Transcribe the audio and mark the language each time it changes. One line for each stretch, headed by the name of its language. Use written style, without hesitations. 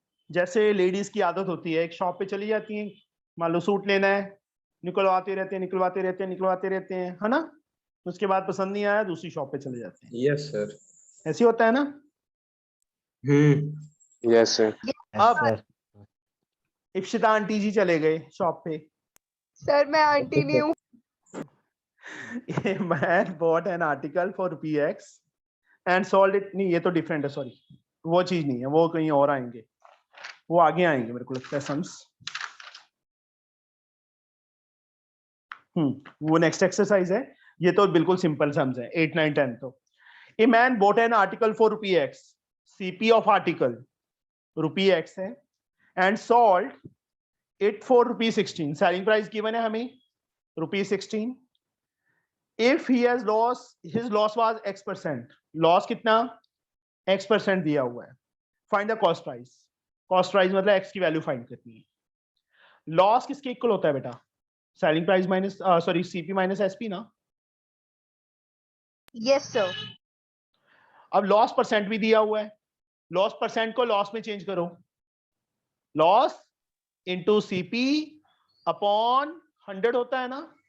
Hindi: जैसे लेडीज की आदत होती है, एक शॉप पे चली जाती हैं, मान लो सूट लेना है, निकलवाते रहते हैं, है ना? उसके बाद पसंद नहीं आया, दूसरी शॉप पे चले जाते हैं।
English: Yes sir.
Hindi: ऐसे होता है ना?
English: Yes sir.
Hindi: अब इप्सिता आंटी जी चले गए शॉप पे। सर मैं आंटी नहीं हूँ।
English: A man bought an article for ₹X and sold it।
Hindi: नहीं, ये तो डिफरेंट है, सॉरी, वो चीज नहीं है, वो कहीं और आएंगे, वो आगे आएंगे मेरे को लगता है सम्स। वो नेक्स्ट एक्सरसाइज है, ये तो बिल्कुल सिंपल सम्स है, 8, 9, 10।
English: तो A man bought an article for ₹X, CP of article ₹X है, and sold it for ₹16।
Hindi: Selling price given है हमें ₹16।
English: If he has lost, his loss was X%,
Hindi: loss कितना? X% दिया हुआ है।
English: Find the cost price.
Hindi: Cost price मतलब X की value find करनी है। लॉस किसके इक्वल होता है बेटा? Selling price minus sorry CP minus SP ना?
English: Yes sir.
Hindi: अब लॉस परसेंट भी दिया हुआ है, लॉस परसेंट को लॉस में चेंज करो, लॉस इंटू CP अपॉन 100 होता है ना?